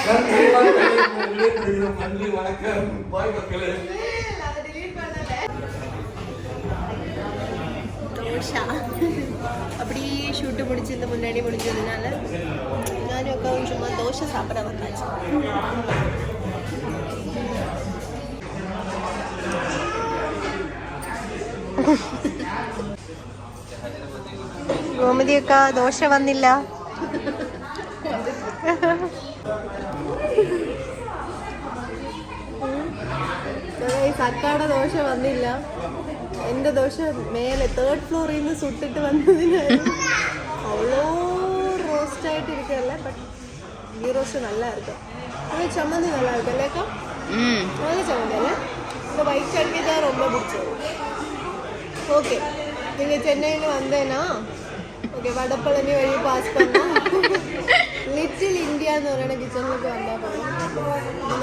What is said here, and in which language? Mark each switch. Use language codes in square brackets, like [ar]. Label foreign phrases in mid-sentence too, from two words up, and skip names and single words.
[ta] நன்றி, வணக்கம், பாய் மக்களே. அத delete பண்ணல. தோஷா அப்படியே ஷூட் முடிச்சு இந்த முன்னாடி முடிஞ்சதுனால நானும் உட்காந்து சும்மா தோசை சாப்பிட வந்தாச்சு. [ml] ഗോമതി അക്ക ദോശ വന്നില്ല. അക്കാടെ ദോശ വന്നില്ല. എന്റെ ദോശ മേലെ 3rd ഫ്ലോറിൽ നിന്ന് സുട്ടിട്ട് വന്നതിനായിരുന്നു. അവളോ റോസ്റ്റ് ആയിട്ടിരിക്കല്ലേ. ബട്ട് [ta] கீ ரோஸ்ட் நல்லா இருக்கு. அது சம்மந்தி நல்லா இருக்கு இல்லைக்கா? நல்ல சம்மந்தி இல்லை? இந்த ஒயிட் சட்னி தான் ரொம்ப பிடிச்சது. ஓகே, நீங்கள் சென்னையில் வந்தேன்னா ஓகே வடப்பழனி வழி பாஸ் பண்ணோம். லிட்டில் இந்தியான்னு ஒரு கிச்சனுக்கு வந்தால் போதும்.